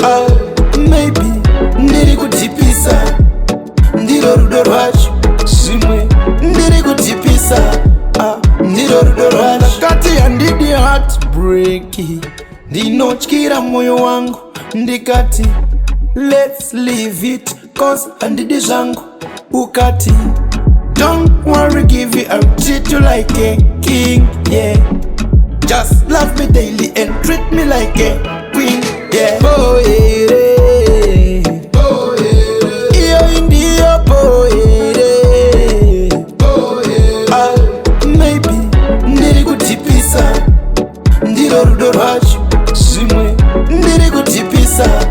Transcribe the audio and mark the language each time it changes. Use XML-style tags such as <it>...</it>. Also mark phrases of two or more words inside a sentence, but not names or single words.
<sn>Ah, maybe ndiri kutipisa. Ndiro rudo rwacho. Zvimwe ndiri kutipisa. Ah, ndiro rudo rwacho. Ndakati handidi heartbreak. Ndinotyira moyo wangu. Ndikati,</sn> <en>"Let's leave it, 'cause</en> <sn>handidi zvangu." Ukati,</sn> <en>"Don't worry, give you, I'll treat you like a king, yeah. Just love me daily and treat me like a queen, yeah."</en> <sn>Bohere. Bohere. Iyo indiyo bohere. Bohere. Ah, maybe ndiri kutipisa. Ndiro rudo rwacho. Zvimwe ndiri kutipisa.</sn>